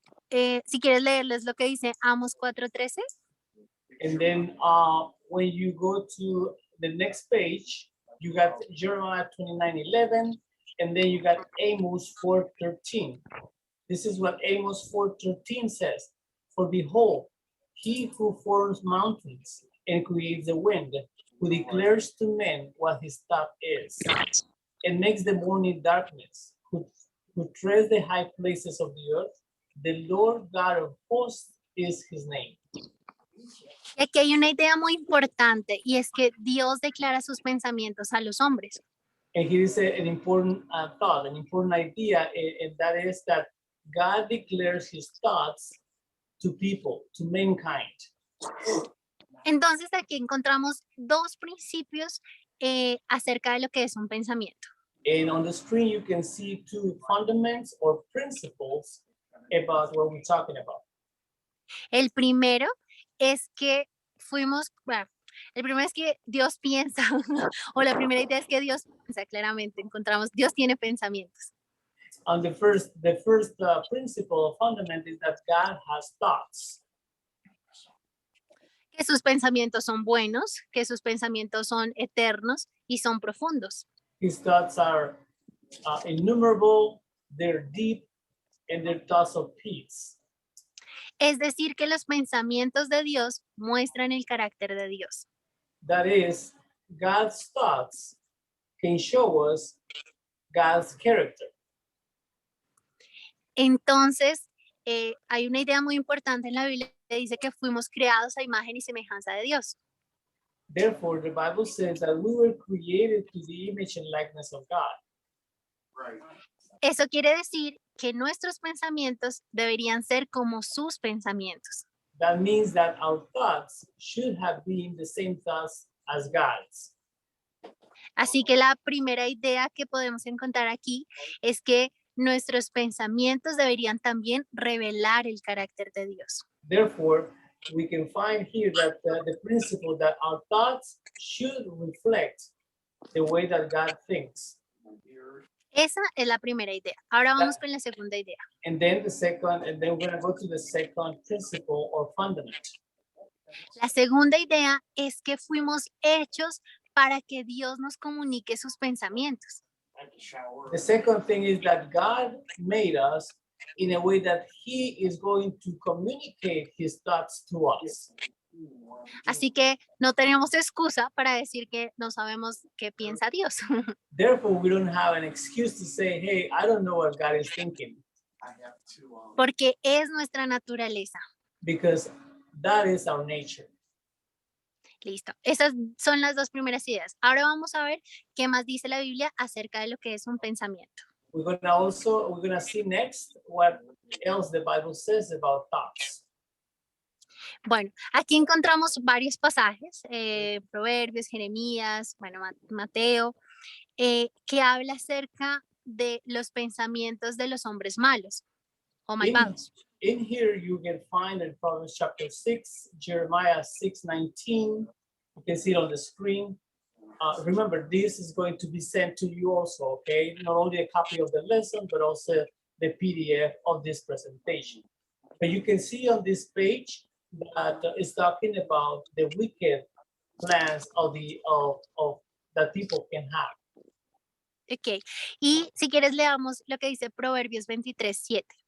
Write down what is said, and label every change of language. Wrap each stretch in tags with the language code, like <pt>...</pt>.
<es>Si quieres leerles lo que dice Amos 4:13.</es> <en>And then when you go to the next page, you got Jeremiah 29:11, and then you got Amos 4:13. This is what Amos 4:13 says. For behold, he who forms mountains and creates the wind, who declares to men what his thought is, and makes the morning darkness, who treads the high places of the earth, the Lord God of hosts is his name.</en> <es>Y aquí hay una idea muy importante y es que Dios declara sus pensamientos a los hombres.</es> <en>And here is an important thought, an important idea, and that is that God declares his thoughts to people, to mankind.</en> <es>Entonces aquí encontramos dos principios acerca de lo que es un pensamiento.</es> <en>And on the screen, you can see two fundaments or principles about what we're talking about.</en> <es>El primero es que el primero es que Dios piensa, o la primera idea es que Dios piensa, claramente, encontramos, Dios tiene pensamientos.</es> <en>And the first principle or fundament is that God has thoughts.</en> <es>Que sus pensamientos son buenos, que sus pensamientos son eternos y son profundos.</es> <en>His thoughts are innumerable, they're deep, and they're thoughts of peace.</en> <es>Es decir, que los pensamientos de Dios muestran el carácter de Dios.</es> <en>That is, God's thoughts can show us God's character.</en> <es>Entonces, hay una idea muy importante en la Biblia que dice que fuimos creados a imagen y semejanza de Dios.</es> <en>Therefore, the Bible says that we were created to the image and likeness of God.</en> <es>Eso quiere decir que nuestros pensamientos deberían ser como sus pensamientos.</es> <en>That means that our thoughts should have been the same thoughts as God's.</en> <es>Así que la primera idea que podemos encontrar aquí es que nuestros pensamientos deberían también revelar el carácter de Dios.</es> <en>Therefore, we can find here that the principle that our thoughts should reflect the way that God thinks.</en> <es>Esa es la primera idea. Ahora vamos con la segunda idea.</es> <en>And then we're going to go to the second principle or fundament.</en> <es>La segunda idea es que fuimos hechos para que Dios nos comunique sus pensamientos.</es> <en>The second thing is that God made us in a way that He is going to communicate His thoughts to us.</en> <es>Así que no tenemos excusa para decir que no sabemos qué piensa Dios.</es> <en>Therefore, we don't have an excuse to say, hey, I don't know what God is thinking,</en> <es>Porque es nuestra naturaleza.</es> <en>because that is our nature.</en> <es>Listo. Esas son las dos primeras ideas. Ahora vamos a ver qué más dice la Biblia acerca de lo que es un pensamiento.</es> <en>We're gonna see next what else the Bible says about thoughts.</en> <es>Bueno, aquí encontramos varios pasajes, Proverbios, Jeremías, bueno, Mateo, que habla acerca de los pensamientos de los hombres malos o malvados.</es> <en>In here, you can find in Proverbs chapter 6, Jeremiah 6:19. You can see it on the screen. Remember, this is going to be sent to you also, okay? Not only a copy of the lesson, but also the PDF of this presentation. But you can see on this page that it's talking about the wicked plans of that people can have.</en> <es>Ok, y si quieres leamos lo que dice Proverbios 23:7.</es>